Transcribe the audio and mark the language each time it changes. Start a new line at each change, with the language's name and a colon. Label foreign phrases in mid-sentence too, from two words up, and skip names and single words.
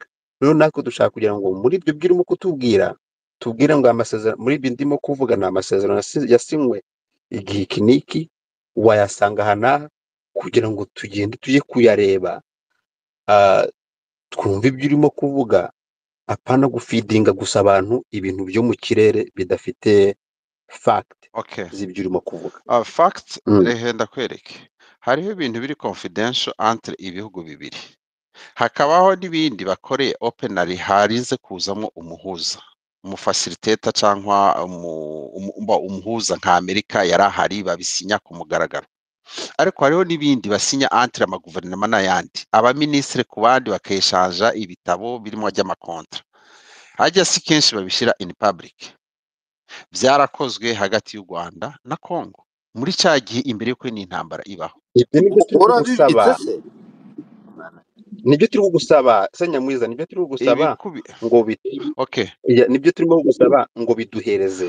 Kinyarwanda: Rero natwe dushaka kugira ngo muri ibyo birimo kutubwira tubwire ngo amasezerano muri ibi ndimo kuvuga ni amasezerano yasinywe igihe iki n'iki, wayasanga aha n'aha kugira ngo tugende tujye kuyareba twumve ibyo urimo kuvuga, apana gufidinga gusa abantu ibintu byo mu kirere bidafite fact z'ibyo urimo kuvuga. Fact rehe ndakwereke, hariho ibintu biri confidential entre ibihugu bibiri, hakabaho n'ibindi bakoreye openly harize kuzamo umuhuza, umufacilitator cyangwa umuhuza nka Amerika yarahari babisinya ku mugaragaro. Ariko hariho n'ibindi basinya entre amaguverinoma n'ayandi, abaministre ku bandi bakeshanja ibitabo birimo ry'amakontra. Hajya si kenshi babishira
English: in public.
Kinyarwanda: Byarakozwe hagati y'u Rwanda na Kongo muri cya gihe imbere y'uko n'intambara ibaho. Nibyo turi kugusaba Senyamwiza, nibyo turi kugusaba ngo nibyo turimo kugusaba ngo biduhereze.